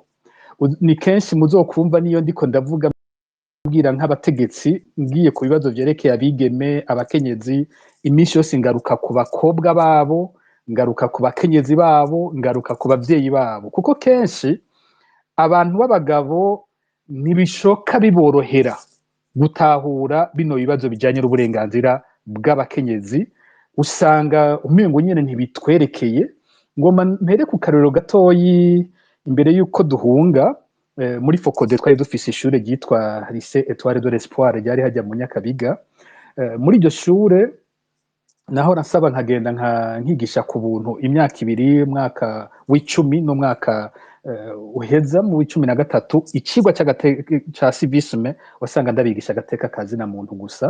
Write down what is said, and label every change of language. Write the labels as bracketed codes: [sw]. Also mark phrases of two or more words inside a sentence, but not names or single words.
[rn] Ni kenshi muzokumva niyo ndiko ndavuga bwira nk'abategetsi ngiye ku bibazo vyerekeye abigeme, abakenyezi, iminsi yose ngaruka ku bakobwa babo, ngaruka ku bakenyezi babo, ngaruka ku bavyeyi babo, kuko kenshi abantu b'abagabo ntibishoka biborohera gutahura bino bibazo bijanye n'uburenganzira bw'abakenyezi, usanga umengo nyene ntibitwerekeye. Ngoma mpere ku karorero gatoyi imbere y'uko duhunga, muri Focode twari dufise ishure ryitwa Lycée Étoile de l'Espoir ryari hajya mu Nyakabiga. Muri iryo shure naho nasaba nkagenda nkigisha ku buntu imyaka ibiri, umwaka w'icumi n'umwaka uheza mu w'icumi na gatatu, icigwa ca civisme wasanga ndabigisha agateka kazina muntu gusa.